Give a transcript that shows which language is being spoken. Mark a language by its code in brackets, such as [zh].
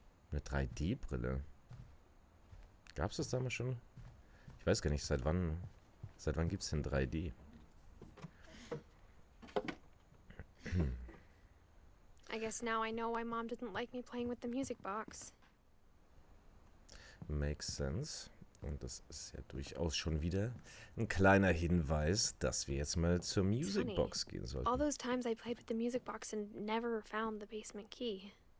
[de] Eine 3D-Brille. Gab es das damals schon? Ich weiß gar nicht, seit wann gibt es denn 3D? [en] I guess now I know why Mom didn't like me playing with the music box. Makes sense. [de] Und das ist ja durchaus schon wieder ein kleiner Hinweis, dass wir jetzt mal zur Music Box gehen sollten. [en] All those times I played with the music box and never found the basement key.